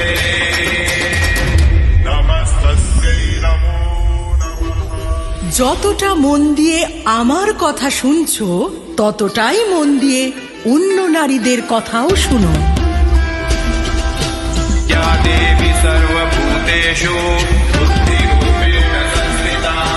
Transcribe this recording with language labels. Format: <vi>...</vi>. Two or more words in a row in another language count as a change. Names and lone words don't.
<sa>नमस्तस्यै नमो नमः।</sa> <bn>যতটা মন দিয়ে আমার কথা শুনছো ততটাই মন দিয়ে অন্য নারীদের কথাও শুনো।</bn> <sa>या देवी सर्वभूतेषु बुद्धिरूपेण संस्थिता।</sa>